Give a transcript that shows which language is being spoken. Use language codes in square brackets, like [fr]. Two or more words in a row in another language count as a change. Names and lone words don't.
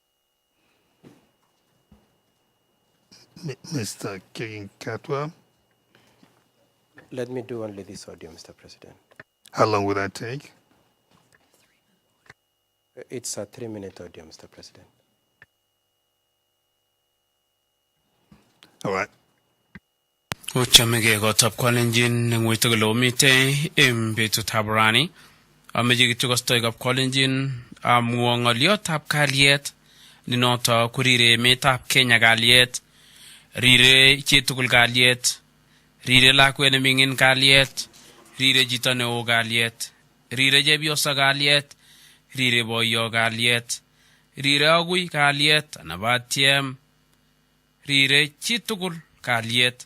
[en] Mr. Kiginkatwa, Let me do only this audio, Mr. President. how long will that take? It's a 3-minute audio, Mr. President. All right. [kln] Uchamege kotab kwalenjin ngwito kilomite betut habrani. Ameje kitugostoi kap kwalenjin amwo ngoliotab kalyet ninoto kurire emetab Kenya kalyet, rire chitugul kalyet, rire lakwet nemingin kalyet, rire chito neo kalyet, rire chepyoso kalyet, rire boyo kalyet, rire agui kalyet anabatiem, rire chitugul kalyet.